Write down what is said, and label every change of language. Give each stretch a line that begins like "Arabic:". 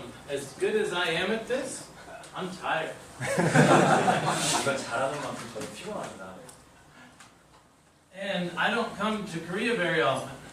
English: As good as I am at this, I'm tired.
Korean: 이건 잘하는 만큼 저도 피곤합니다.
English: And I don't come to Korea very often.